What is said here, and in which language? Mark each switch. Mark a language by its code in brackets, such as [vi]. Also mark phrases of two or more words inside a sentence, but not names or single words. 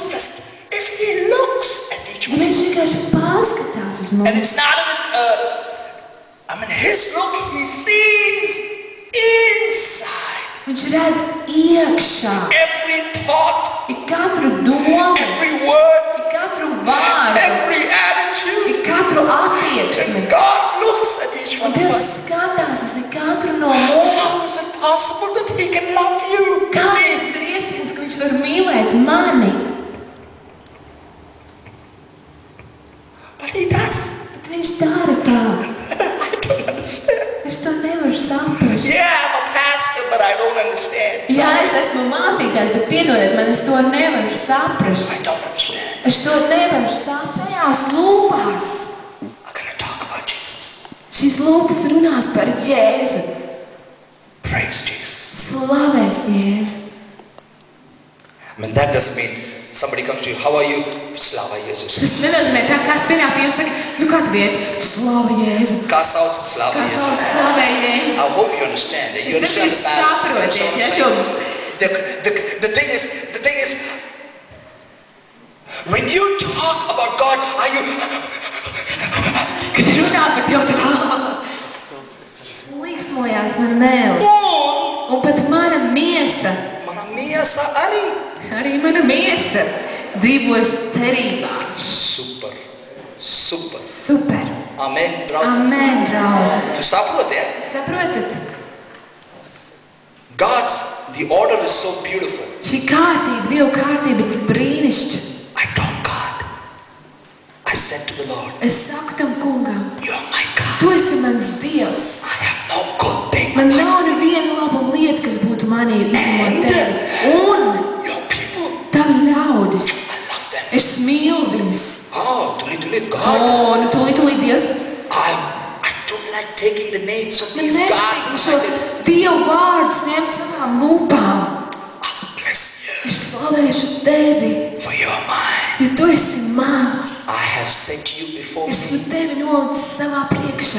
[en] If he looks at each [lv] ja [en] one, [lv] viņš vienkārši paskatās uz [en] and [lv] mums, [en] it's not even, his look, he sees inside. [lv] viņš redz iekšā, [en] Every thought, [lv] ik katru domu, [en] every word, [lv] ik katru vārdu, [en] every attitude. [lv] ik katru attieksmi. [en] And God looks at each [lv] Un [en] one of [lv] Dievs [en] us. [lv] skatās uz katru no [en] How [lv] mums. [en] is it possible that he can love you? [lv] Kā tas ir iespējams, ka viņš var mīlēt mani? [en] But he does. [lv] Bet viņš dara tā. [en] I don't understand. [lv] Es to nevaru saprast. [en] Yeah, I'm a pastor, but I don't understand. [lv] Jā, es esmu mācītājs, bet piedodiet man, es to nevaru saprast. [en] I don't understand. [lv] Es to nevaru saprast. Tajās lūpās. [en] I'm going to talk about Jesus. [lv] Šīs lūpas runās par Jēzu. [en] Praise Jesus. [lv] Slavēs Jēzu. [en] I mean, that doesn't mean somebody comes to you, how are you? [lv] Slava Jesus. Tas nenozīmē tā, kāds pienāk pie jums saka, nu kā tu vieti? Slava Jēzu. Kā sauc? Slava Kā sauc Jesus. slavē Jēzu. [en] I hope you understand it. You [lv] Es [en] understand [lv] nezinu, [en] the balance. [lv] saprotiet, [en] That's what I'm [lv] ja, [en] saying. The thing is, when you talk about God, are you? [lv] Kad runā par Dievu, tad līksmojās mana mēle. Un pat mana miesa Mana miesa arī. Arī mana miesa dzīvos cerībā. Super. Super. Super. Amen. Draudz. Amen, draudzi. Tu saproti, ja? Saprotat? [en] The order is so beautiful. [lv] Šī kārtība, Dieva kārtība ir tik brīnišķa. [en] I told God. I said to the Lord, [lv] Es saku tam kungam, [en] you are my God. [lv] tu esi mans Dievs. [en] I have no good thing. [lv] Man nav neviena laba lieta, kas būtu manī izņemot tevi. Un [en] Your people, [lv] tavi ļaudis, [en] I love them. [lv] es mīlu viņus. [en] Oh, tulit, God. [lv] Nu tūlīt Dievs, [en] I don't like taking the names of [lv] man [en] these gods. [lv] nepatīk šo Dievu vārdus ņemt savām lūpām. [en] Bless you, [lv] Es slavēšu tevi, [en] for you are mine. [lv] jo tu esi mans. [en] I have set you before [lv] Esmu [en] me. [lv] tevi nolicis savā priekšā.